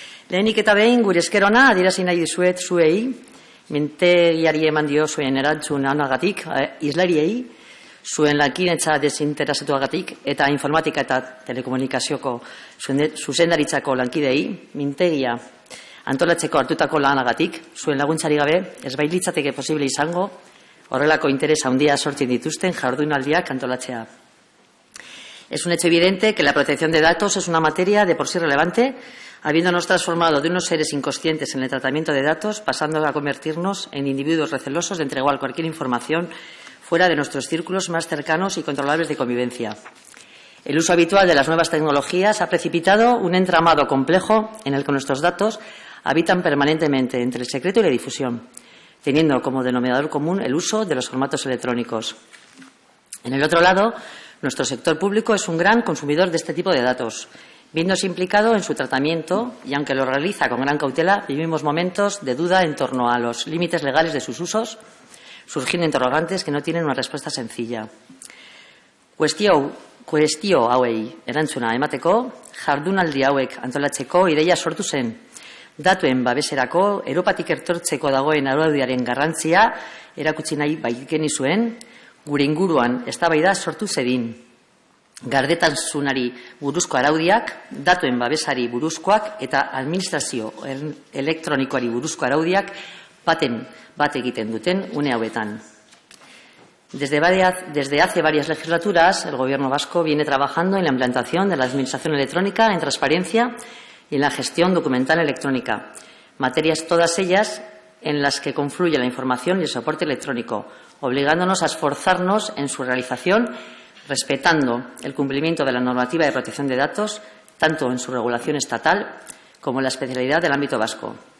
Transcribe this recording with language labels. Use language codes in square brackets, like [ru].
[eu] Lehenik eta behin, gure esker ona adierazi nahi dizuet zuei, mintegiari eman dio zuen erantzun onagatik, islariei, zuen lankidetza desinteresatuagatik eta informatika eta telekomunikazioko zuzendaritzako lankidei, mintegia antolatzeko hartutako lanagatik, zuen laguntzari gabe, ez bailitzateke posible izango, horrelako interesa handia sortzen dituzten jardunaldiak antolatzea. [es] Es un hecho evidente que la protección de datos es una materia de por sí relevante, habiéndonos transformado de unos seres inconscientes en el tratamiento de datos, pasando a convertirnos en individuos recelosos de entregar cualquier información fuera de nuestros círculos más cercanos y controlables de convivencia. El uso habitual de las nuevas tecnologías ha precipitado un entramado complejo en el que nuestros datos habitan permanentemente entre el secreto y la difusión, teniendo como denominador común el uso de los formatos electrónicos. En el otro lado, nuestro sector público es un gran consumidor de este tipo de datos, viéndose implicado en su tratamiento y, aunque lo realiza con gran cautela, vivimos momentos de duda en torno a los límites legales de sus usos, surgiendo interrogantes que no tienen una respuesta sencilla. [eu] Kuestio hauei erantzuna emateko, jardunaldi hauek antolatzeko ideia sortu zen. Datuen babeserako, Europatik etortzeko dagoen araudiaren garrantzia erakutsi nahi baikenizuen, gure inguruan eztabaida sortu zedin. Gardentasunari buruzko araudiak, datuen babesari buruzkoak eta administrazio elektronikoari buruzko araudiak bat egiten duten une hauetan. [es] Desde hace varias legislaturas, el Gobierno vasco viene trabajando en la implantación de la administración electrónica en transparencia y en la gestión documental electrónica, materias todas ellas en las que confluye la información y el soporte electrónico, obligándonos a esforzarnos en su realización, respetando el cumplimiento de la normativa de protección de datos, tanto en su regulación estatal como en la especialidad del ámbito vasco.